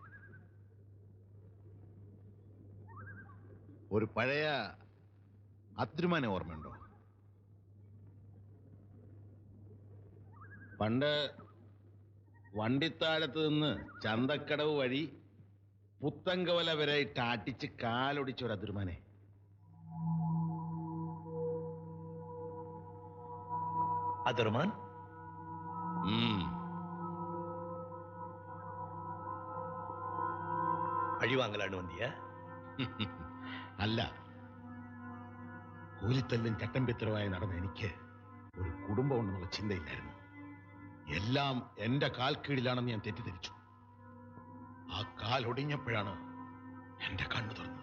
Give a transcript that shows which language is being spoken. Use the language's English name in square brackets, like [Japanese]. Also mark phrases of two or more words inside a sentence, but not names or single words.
[Malayalam] ഒരു പഴയ അദ്രുമാനെ ഓർമ്മയുണ്ടോ? പണ്ട് വണ്ടിത്താഴത്ത് നിന്ന് ചന്തക്കടവ് വഴി പുത്തങ്കവല വരെ ടാട്ടിച്ച് കാലൊടിച്ച ഒരു അദ്രുമാനെ. [Tamil] அதர்மான் பழி வாங்கலான்னு வந்தியா? [Malayalam] അല്ല, കൂലിത്തല്ലും ചട്ടമ്പിത്തരമായി നടന്ന എനിക്ക് ഒരു കുടുംബം ഉണ്ടെന്നുള്ള ചിന്തയില്ലായിരുന്നു. എല്ലാം എന്റെ കാൽ കീഴിലാണെന്ന് ഞാൻ തെറ്റിദ്ധരിച്ചു. ആ കാൽ ഒടിഞ്ഞപ്പോഴാണ് എന്റെ കണ്ണു തുറന്നത്.